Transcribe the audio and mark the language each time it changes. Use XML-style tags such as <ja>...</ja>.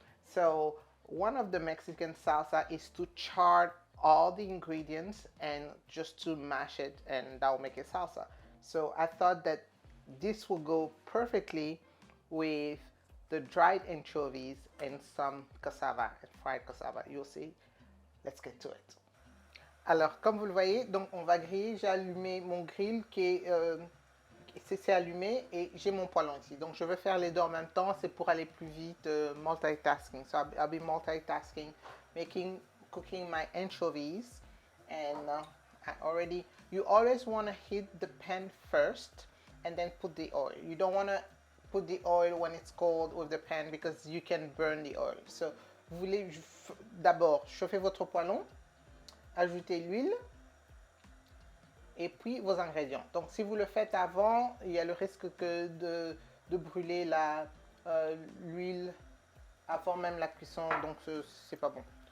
<en>So one of the Mexican salsa is to char all the ingredients and just to mash it, and that will make a salsa. So I thought that this will go perfectly with the dried anchovies and some cassava, fried cassava. You'll see. Let's get to it.</en> <fr>Alors, comme vous le voyez, donc on va griller. J'ai allumé mon grill qui c'est allumé, et j'ai mon poêlon ici. Donc, je vais faire les deux en même temps. C'est pour aller plus vite, multitasking.</fr> <en>So I'll be multitasking, cooking my anchovies, and you always want to heat the pan first and then put the oil. You don't want to put the oil when it's cold with the pan because you can burn the oil.</en> <fr>So, vous voulez d'abord chauffer votre poêlon, ajouter l'huile et puis vos ingrédients. Donc si vous le faites avant, il y a le risque que de brûler l'huile avant même la cuisson, donc c'est pas bon.</fr>